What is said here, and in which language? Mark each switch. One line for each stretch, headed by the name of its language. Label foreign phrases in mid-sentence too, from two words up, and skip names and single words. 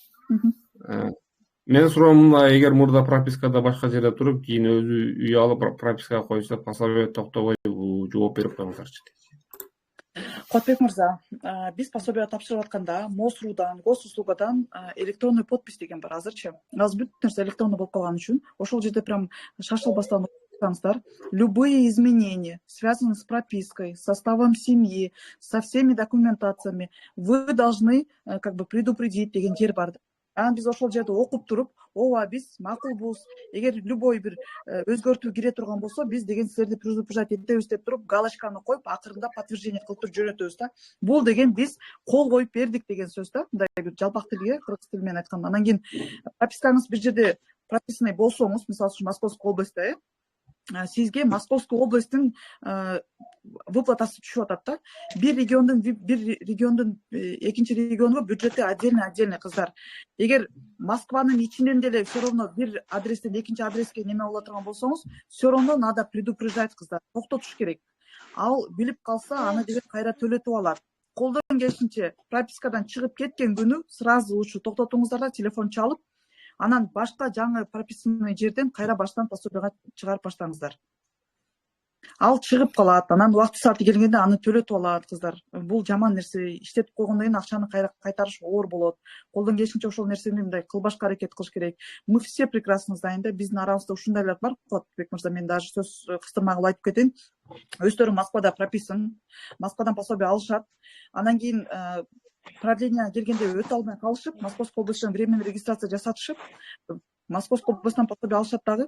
Kyrgyz: Менин суроомда, эгер мурда пропискада башка жерде туруп, кийин өзү үй алып пропискага койсо, пособие токтобойбу? Жооп берип коюңуздарчы. Куатбек мырза, биз пособие тапшырып атканда МОСРУдан, госуслугадан
Russian: электронный подпись
Kyrgyz: деген бар азырчы. Азыр бүт нерсе электронный болуп калган үчүн ошол жерде прям шашылбастан окусаңыздар,
Russian: любые изменения, связанные с пропиской, составом семьи, со всеми документациями, вы должны как бы предупредить
Kyrgyz: деген жер бар. Биз ошол жерде окуп туруп, ооба биз макулбуз, эгер любой бир өзгөртүү кире турган болсо, биз деген силерди предупреждать этебиз деп туруп, галочканы коюп, акырында подтверждение кылып туруп жөнөтөбүз да. Бул деген биз кол коюп бердик деген сөз да. Мындай бир жалпак тилге, кыргыз тили менен айтканда. Анан кийин пропискаңыз бир жерде прописанный болсоңуз, мисалы үчүн Московская областьта, сизге Московская областтын выплатасы түшүп атат да. Бир региондун экинчи регионго бюджети отдельно кыздар. Эгер Москванын ичинен деле
Russian: все равно
Kyrgyz: бир адрестен экинчи адреске неме боло турган болсоңуз,
Russian: все равно надо предупреждать кыздар.
Kyrgyz: Токтотуш керек. Ал билип калса, аны деген кайра төлөтүп алат. Колдон келишинче пропискадан чыгып кеткен күнү сразу ушу токтотуңуздар да, телефон чалып, анан башка жаңы прописанный жерден кайра баштан пособияга чыгарып баштаңыздар. Ал чыгып калат, анан убакыт сааты келгенде аны төлөтүп алат кыздар. Бул жаман нерсе. Иштетип койгондон кийин акчаны кайтарыш оор болот. Колдон келишинче ошол нерсени мындай кылбашка аракет кылыш керек.
Russian: Мы все прекрасно знаем да,
Kyrgyz: биздин арабызда ушундайлар бар. Куатбек мырза, мен даже сөз кыстырмай кылып айтып кетейин. Өздөрү Москвада прописан, Москвадан пособие алышат. Анан кийин продление келгенде өтө албай калышып, Московская областьтан временный регистрация жасатышып, Московская областьтан пособие алышат дагы.